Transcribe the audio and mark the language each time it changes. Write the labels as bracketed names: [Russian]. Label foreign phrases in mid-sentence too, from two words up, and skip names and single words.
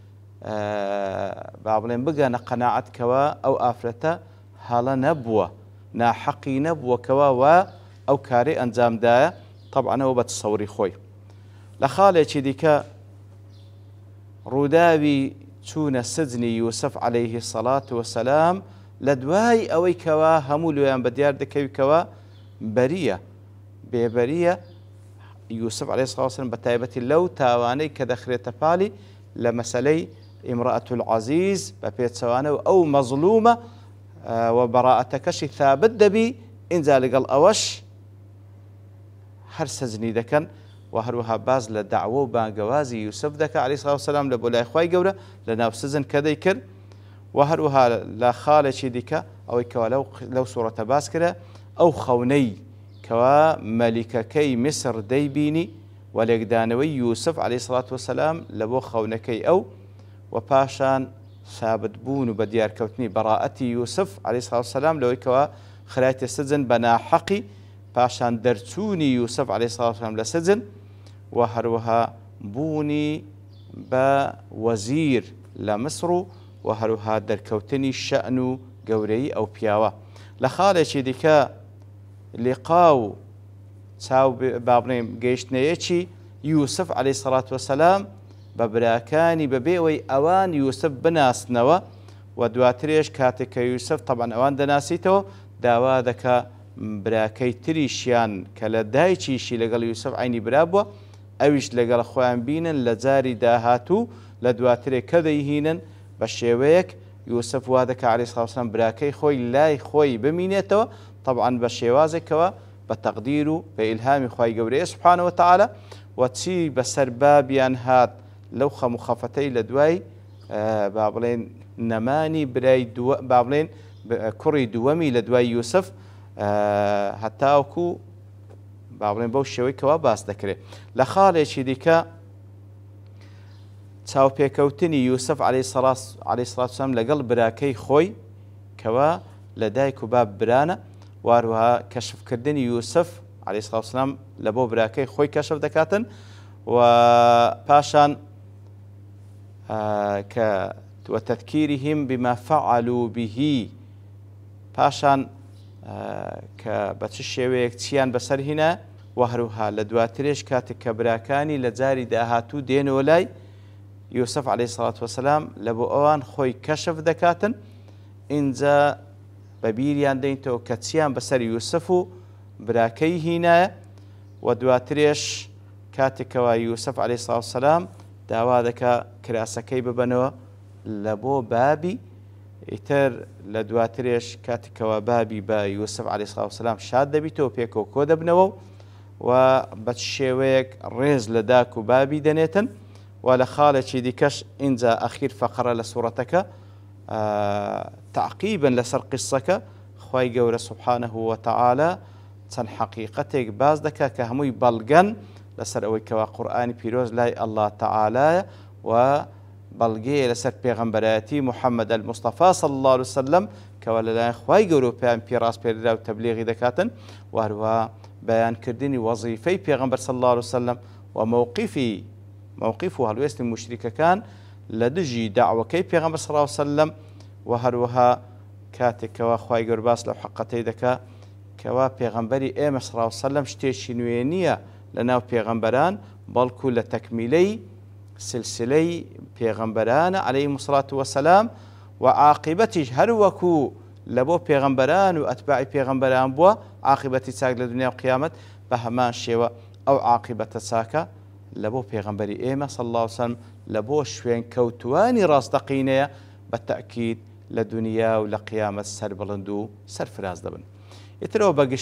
[Central Kurdish] با بڵێن بگەنە قەناعەتکەوە ئەو ئافرەتە هەڵە نەبووە ناحەقی نەبووەکەوە و ئەو کارەی ئەنجامدایە طبعاًەوە بە تەسەوری خۆی. لە خاڵێکی دیکە ڕووداوی چوونە سجنی یوسف [Arabic] عليه الصلاة والسلام [Central Kurdish] لە دوای ئەوەی کەوا هەموو لۆیان بە دیار دەکەویکەوە بەریە بێبەریە یوسف [Arabic] عليه الصلاة والسلام [Central Kurdish] بە تایبەتی لەو تاوانەی کە دەخرێتە پاڵی لە مەسەلەی [Arabic] ئیمرەئەت العەزیز [Central Kurdish] بە پێچەوانە و ئەو مەظلومە و بەڕائەتەکەشی ثابت دەبی ئینجا لەگەڵ ئەوەش هەر سەجنی دەکەن و هەروەها باز لە داعوە و بانگەوازی یوسف دەکە [Arabic] عليه الصلاة والسلام [Central Kurdish] لە بۆ لای خوای گەورە لە ناو سزن کە دەیکرد و هەروەها لە خاڵێکی دیکە ئەوەی کەوا لەو سوورەتە باس کرا ئەو خەونەی کەوا مەلیکەکەی میسر دەیبینی و لێکدانەوەی یوسف [Arabic] عليه الصلاة والسلام [Central Kurdish] لە بۆ خەونەکەی ئەو و پاشان ثابت بوون و بە دیارکەوتنی بەڕائەتی یوسف [Arabic] عليه الصلاة والسلام [Central Kurdish] لەوەی کەوا خرایەتە سجن بە ناحەقی پاشان دەرچوونی یوسف [Arabic] عليه الصلاة والسلام [Central Kurdish] لە سجن و هەروەها بوونی بە وەزیر لە مسر و هەروەها دەرکەوتنی شەئن و گەورەی ئەو پیاوە. لە خاڵێکی دیکە لقا و چاو با بڵێم گەیشتنەیەکی یوسف [Arabic] عليه الصلاة والسلام [Central Kurdish] بە براکانی بەبێەوەی ئەوان یوسف بناسنەوە و دواترێش کاتێک کە یوسف طبعاً ئەوان دەناسیتەوە داوا دەکا براکەی تریشیان کە لە دایکیشی لەگەڵ یوسف عینی برا بووە ئەویش لەگەڵ خۆیان بینن لە جاری داهاتوو لە دواترێک کە دەیهینن بە شێوەیەک یوسف وا دەکا [Arabic] عليه الصلاة والسلام [Central Kurdish] براکەی خۆی لای خۆی بمینێتەوە طبعاً بە شێوازێکەوە بە تەقدیر و بە ئیلهامی خوای گەورەیە [Arabic] سبحانه وتعالى [Central Kurdish] و چی بەسەر بابیان هات لەو خەم و خەفەتەی لە دوای با بڵێن نەمانی برای با بڵێن کوڕی دووەمی لە دوای یوسف هەتاوکو با بڵێن بەو شێوەی کەوا باس دەکرێت. لە خاڵێکی دیکە چاوپێکەوتنی یوسف [Arabic] عليه الصلاة والسلام [Central Kurdish] لەگەڵ براکەی خۆی کەوا لە دایک و باب برانە واروها کەشفکردنی یوسف [Arabic] عليه الصلاة والسلام [Central Kurdish] لە بۆ براکەی خۆی کەشف دەکاتن و پاشان [Arabic] وتذكيرهم بما فعلوا به [Central Kurdish] پاشان کە بە چ شێوەیەک چیان بەسەر هینە و هەروها لە دواترێش کاتێک کە براکانی لە جاری داهاتوو دێنەوە لای یوسف [Arabic] عليه الصلاة والسلام [Central Kurdish] لە بۆ ئەوان خۆی کەشف دەکاتن ئینجا بە بیریان دەینتەوە کە چیان بەسەر یوسف و براکەی هینایە و دواترێش کاتێکەوە یوسف [Arabic] عليه الصلاة والسلام [Central Kurdish] داوا دەکا کراسەکەی ببەنەوە لە بۆ بابی ئیتر لە دواترێش کاتێکەوە بابی بە یوسف [Arabic] عليه الصلاة والسلام [Central Kurdish] شاد دەبیتەوە پێکەوە کۆ دەبنەوە و بە شێوەیەک ڕێز لە داک و بابی دەنێتن و لە خاڵێکی دیکەش ئینجا ئەخیر فەقرە لە سوورەتەکە تعقیبن لەسەر قسەکە خوای گەورە [Arabic] سبحانه وتعالى [Central Kurdish] چەند حەقیقەتێک باز دەکا کە هەمووی بەڵگەن لەسەر ئەوەی کەوا قورئانی پیرۆز لای [Arabic] الله تعالى [Central Kurdish] و بەڵگەیە لەسەر پێغەمبەرایەتی محەممەد المستەفا [Arabic] صلی الله عليه وسلم [Central Kurdish] کەوا لەلایەن خوای گەورە و پێیان پێڕاست پێدرا و تەبلیغی دەکاتن و هەروە بەیانکردنی وەزیفەی پێغەمبەر [Arabic] صلی الله عليه وسلم [Central Kurdish] و موقف و هەڵوێستی مشریکەکان لە دژی داعوەکەی پێغەمبەر [Arabic] صلی الله عليه وسلم [Central Kurdish] و هەروەها کاتێکەوە خوای گەورە باس لەو حەقەتەی دەکا کەوا پێغەمبەری ئێمە [Arabic] صلی الله عليه وسلم [Central Kurdish] شتێکی نوێ نییە لە ناو پێغەمبەران بەڵکو لە تەکمیلەی سلسلەی پێغەمبەرانە [Arabic] عەلەیهیمو الصلاة وەسەلام [Central Kurdish] و عاقبەتیش هەروەکو لە بۆ پێغەمبەران و ئەتباعی پێغەمبەران بووە عاقبەتی چاک لە دنیا و قیامەت بە هەمان شێوە ئەو عاقبەتە چاکە لە بۆ پێغەمبەری ئێمە [Arabic] صلی الله عليه وسلم [Central Kurdish] لە بۆ شوێن کەوتوانی ڕاستەقینەیە بە تەئکید لە دنیا و لە قیامەت سەربڵند و سەرفراز دەبن.